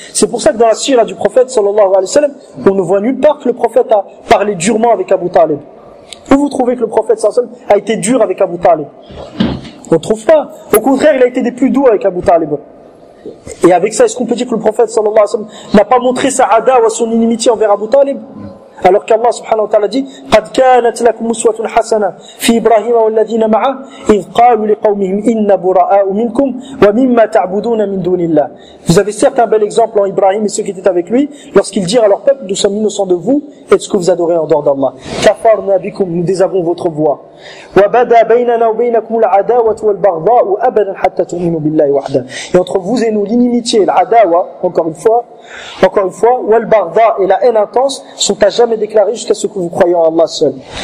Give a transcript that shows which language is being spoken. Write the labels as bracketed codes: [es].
[fr] C'est pour ça que dans la sirah du prophète, sallallahu alayhi wa sallam, on ne voit nulle part que le prophète a parlé durement avec Abu Talib. Où vous trouvez que le prophète, sallallahu alayhi wa sallam, a été dur avec Abu Talib? On ne trouve pas. Au contraire, il a été des plus doux avec Abu Talib. Et avec ça, est-ce qu'on peut dire que le prophète, sallallahu alayhi wa sallam, n'a pas montré sa adawa, son inimitié envers Abu Talib? Alors qu'Allah subhanahu wa ta'ala dit [ar] قَدْ كَانَتْ لَكُمْ مُسْوَةٌ حَسَنَةٌ فِي إِبْرَاهِيمَ وَالَّذِينَ مَعَهُ إِذْ قَالُوا لِقَوْمِهِمْ إِنَّ بُرَآءُ مِنْكُمْ وَمِمَّا تَعْبُدُونَ مِنْ دُونِ اللَّهِ. [fr] Vous avez certes un bel exemple en Ibrahim et ceux qui étaient avec lui, lorsqu'ils dirent à leur peuple, nous sommes innocents de vous et de ce que vous adorez en dehors d'Allah. [ar] كَفَرْنَا بِكُمْ, [fr] nous désavons votre voix. [ar] وَبَدَا بَيْنَنَا وَبَيْنَكُمُ الْعَدَاوَةُ وَالْبَغْضَاءُ أَبَدًا حَتَّى تُؤْمِنُوا بِاللَّهِ وَحْدَهُ. [fr] Et entre vous et nous, l'inimitié, l'adawa, encore une fois, والبغضاء, et la haine intense sont à jamais déclarées jusqu'à ce que vous croyez en Allah seul.